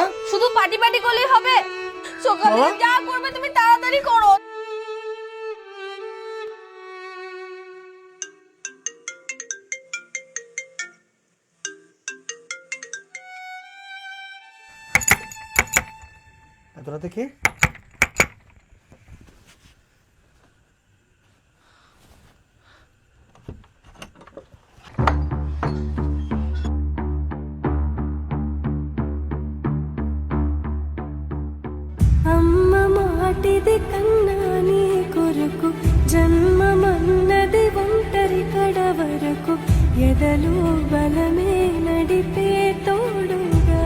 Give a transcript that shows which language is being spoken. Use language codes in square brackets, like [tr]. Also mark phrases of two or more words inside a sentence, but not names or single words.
[bn] শুধু পাটি পাটি করলেই হবে? সকালে যা করবে তুমি তাড়াতাড়ি করো। এত রাতে কে? [te] అమ్మ మాటిది కన్నా నీ కొరకు జన్మమన్నది ఒంటరి కడ వరకు ఎదలు బలమే నడిపే తోడు